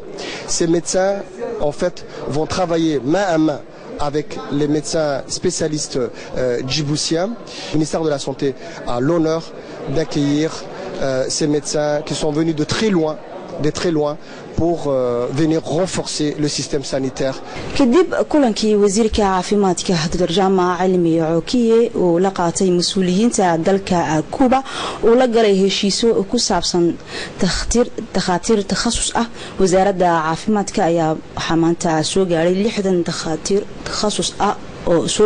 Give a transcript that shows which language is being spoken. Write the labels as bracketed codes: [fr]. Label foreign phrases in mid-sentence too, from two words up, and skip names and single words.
[fr] Ces médecins, en fait, vont travailler main à main avec les médecins spécialistes djiboutiens. Le ministère de la Santé a l'honneur d'accueillir ces médecins qui sont venus de très loin pour venir renforcer le système sanitaire. [so] kadib kulankii wasiirka caafimaadka Dr Jamal Mouakié oo la qaatay mas'uuliyiinta dalka Cuba oo la galay heshiisyo ku saabsan takhaatiir takhasus ah wasaaradda caafimaadka ayaa waxa maanta soo gaaray 60 takhaatiir takhasus ah oo soo